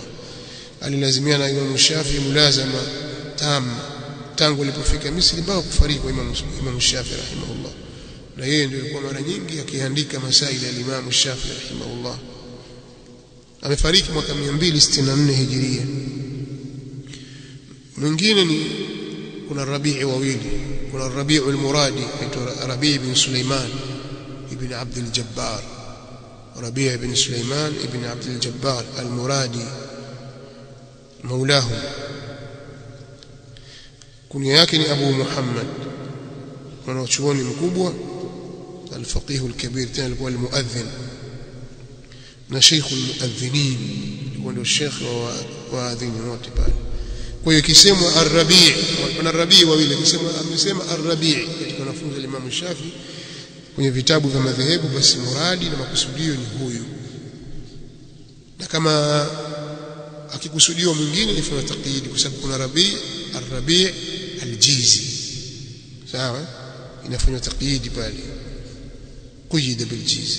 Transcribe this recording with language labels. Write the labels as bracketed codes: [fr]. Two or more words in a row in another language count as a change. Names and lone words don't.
[sw] Alilazimia na Imam Shafi mulazama tangu alipofika Misri mpaka kufariki kwa Imam Shafi rahimahullah, na yeye ndiye alikuwa mara nyingi akiandika masaili ya Imam Shafi rahimahullah. Amefariki mwaka 264 Hijiria. Mwingine ni kuna Rabi'i wawili, kuna Rabi'u al-Muradi aitwa Rabi' ibn Sulaiman ibn Abd al-Jabbar, Rabi' ibn Sulaiman ibn Abd al-Jabbar al-Muradi maulahu. Kunia yake ni Abu Muhammad, mwanachuoni mkubwa, [ar] al-faqih al-kabir, [sw] tena alikuwa al-muadhdhin na [ar] sheikh al-muadhdhinin, [sw] ndio sheikh wa adhini wote pale. Kwa hiyo kisemwa Ar-Rabi', kuna Rabi' wawili, amesema Ar-Rabi' katika wanafunzi wa Imam Shafi kwenye vitabu vya madhehebu, basi muradi na makusudio ni huyu, na kama akikusudiwa mwingine ifanye taqyid, kwa sababu kuna Ar-Rabi' al-Jizi, sawa, inafanywa taqyid pale, [ar] quyida bil-Jizi.